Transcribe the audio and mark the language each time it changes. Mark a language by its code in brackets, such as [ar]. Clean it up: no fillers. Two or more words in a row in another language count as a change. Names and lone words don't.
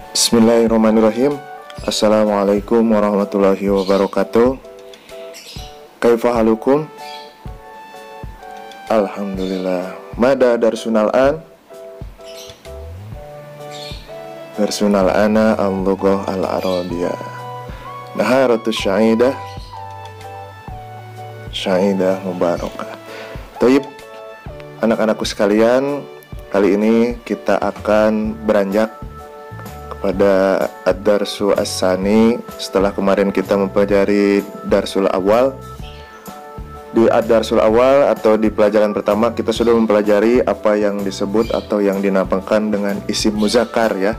[ar] بسم الله الرحمن الرحيم. السلام عليكم ورحمة الله وبركاته. كيف حالكم؟ الحمد لله. ما درسنا الآن? درسنا الآن اللغة العربية. نهارات سعيدة. سعيدة مباركة. [id] Taib, anak-anakku sekalian, kali ini kita akan beranjak pada [ar] الدرس الثاني. [id] Setelah kemarin kita mempelajari [ar] الدرس الأول, [id] di [ar] الدرس الأول [id] atau di pelajaran pertama kita sudah mempelajari apa yang disebut atau yang dinamakan dengan [ar] اسم مذكر [id] ya.